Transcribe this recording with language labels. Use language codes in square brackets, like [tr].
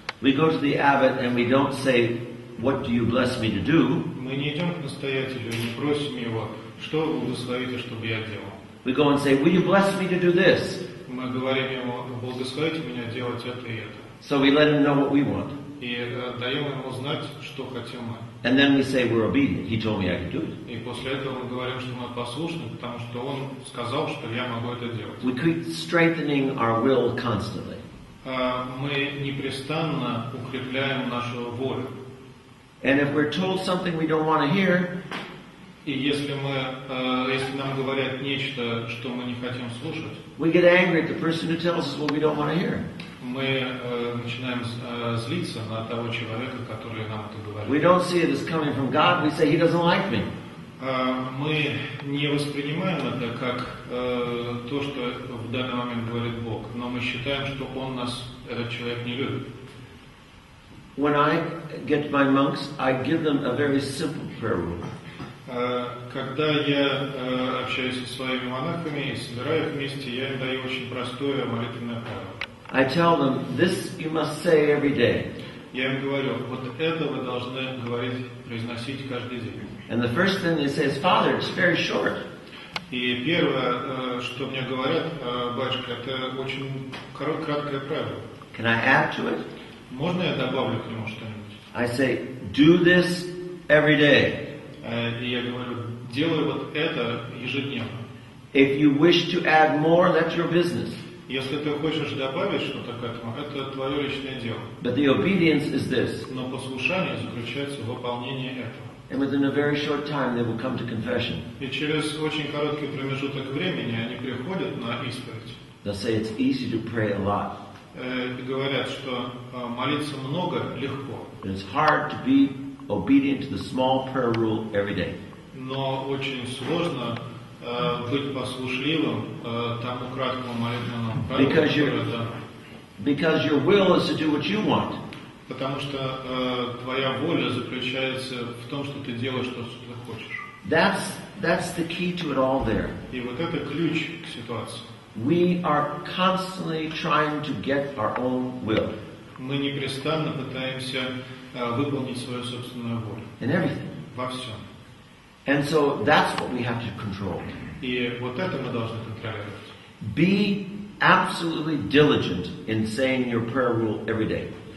[en] We go to the abbot and we don't say, "What do you bless me to do?" [ru] Мы не идем к настоятелю и не просим его, что вы благословите, чтобы я делал. [en] We go and say, "Will you bless me to do this?" [ru] Мы говорим ему, благословите меня делать это и это. [en] So we let him know what we want. [ru] И даем ему знать, что хотим мы. [en] And then we say we're obedient. He told me I could do it. [ru] И после этого мы говорим, что мы послушны, потому что он сказал, что я могу это делать. [en] We keep strengthening our will constantly. [ru] Мы непрестанно укрепляем нашу волю. [en] And if we're told something we don't want to hear, [ru] И если нам говорят нечто, что мы не хотим слушать, [en] we get angry at the person who tells us what we don't want to hear. [ru] мы начинаем злиться на того человека, который нам это [en] We [ru] говорит. [en] don't see it as coming from God. We say He doesn't like me. [ru] Мы не воспринимаем это как то, что в данный момент говорит Бог, но мы считаем, что этот человек не любит. [en] When I get my monks, I give them a very simple prayer rule. [ru] Когда я общаюсь со своими монахами и собираю их вместе, я им даю очень простое молитвенное правило. [en] I tell them, this you must say every day. [ru] Я им говорю, вот это вы должны говорить, произносить каждый день. [en] And the first thing they say is, Father, it's very short. [ru] И первое, что мне говорят, батюшка, это очень краткое правило. [en] Can I add to it? [ru] Можно я добавлю к нему что-нибудь? [en] I say, do this every day. [ru] И я говорю, делай вот это ежедневно. [en] If you wish to add more, that's your business. [ru] Если ты хочешь добавить что-то к этому, это твое личное дело. [en] But the obedience is this. [ru] Но послушание заключается в выполнении этого. [en] And within a very short time, they will come to confession. [ru] И через очень короткий промежуток времени они приходят на исповедь. [en] They'll say it's easy to pray a lot. [ru] И говорят, что молиться много легко. [en] And it's hard to be obedient to the small prayer rule every day. [ru] Но очень сложно быть послушливым тому краткому молитвенному правилу, которое дано. [en] Because your will is to do what you want. [ru] Потому что твоя воля заключается в том, что ты делаешь то, что ты хочешь. [en] That's the key to it all there. [ru] И вот это ключ к ситуации. [en] We are constantly trying to get our own will. [ru] Мы непрестанно пытаемся выполнить свою собственную волю. [en] In everything. [ru] Во всем. [en] And so that's what we have to control. [ru] И вот это мы должны контролировать. [en] Be absolutely diligent in saying your prayer rule every day.